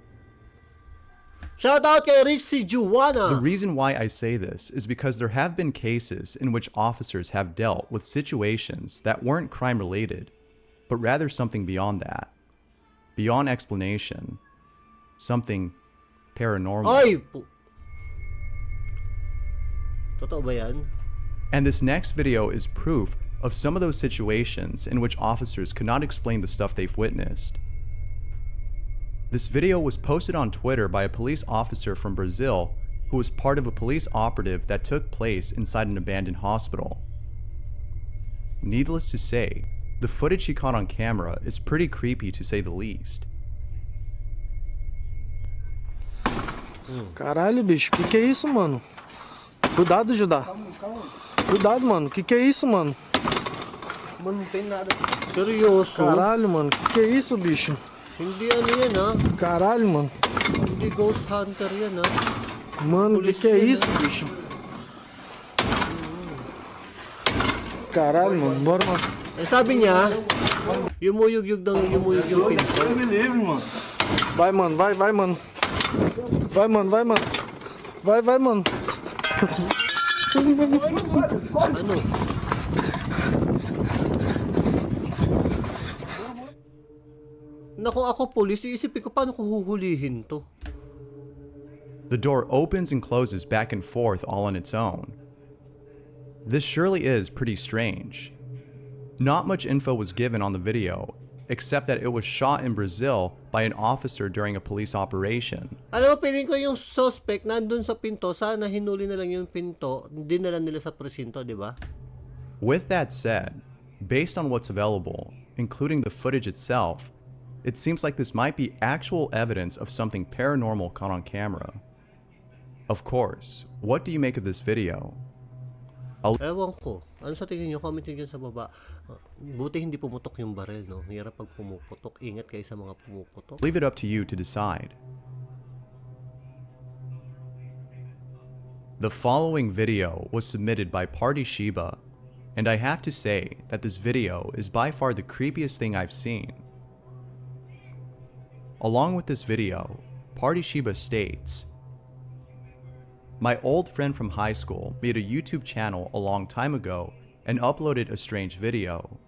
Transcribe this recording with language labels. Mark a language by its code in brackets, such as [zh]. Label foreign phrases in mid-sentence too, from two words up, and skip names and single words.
[en] Shout out [tl] kay Rixie Juana! [en] The reason why I say this is because there have been cases in which officers have dealt with situations that weren't crime related, but rather something beyond that. Beyond explanation. Something paranormal. [tl] Ay! Totoo ba yan? [en] And this next video is proof of some of those situations in which officers could not explain the stuff they've witnessed. This video was posted on Twitter by a police officer from Brazil who was part of a police operative that took place inside an abandoned hospital. Needless to say, the footage he caught on camera is pretty creepy to say the least. [pt] Caralho, bicho, que é isso, mano? Cuidado, Judá. Cuidado, mano, que é isso, mano? Mano, não tem nada. Seryoso? Caralho, mano, que é isso, bicho? [tl] Hindi ano yan, ha? [pt] Caralho, mano. [tl] Hindi [en] ghost hunter [tl] yan, ha? [pt] Mano, [tl] Pulis [pt] que é [tl] yan, [pt] isso, [tl] ha? [pt] bicho? Caralho, mano, bora, mano. [tl] Ang sabi niya, yumuyug-yug daw yumuyug yung pinto. [pt] me livre, mano. Vai, mano, vai, mano. Vai, mano, vai, mano. Vai, mano. [tl] Ano? Naku, ako pulis, iisipin ko paano ko huhulihin to. [en] The door opens and closes back and forth all on its own. This surely is pretty strange. Not much info was given on the video, except that it was shot in Brazil by an officer during a police operation. [tl] Alam mo, piling ko yung suspect nandun sa pinto, sana hinuli na lang yung pinto, dinala nila sa presinto, di ba? [en] With that said, based on what's available, including the footage itself, it seems like this might be actual evidence of something paranormal caught on camera. Of course, what do you make of this video? [tl] Ewan ko. Ano sa tingin nyo? Comment nyo dyan sa baba. Buti hindi pumutok yung baril, no? Hirap pag pumuputok. Ingat kayo sa mga pumuputok. [en] Leave it up to you to decide. The following video was submitted by Pati Shiba, and I have to say that this video is by far the creepiest thing I've seen. Along with this video, Pati Shiba states, "My old friend from high school made a YouTube channel a long time ago and uploaded a strange video.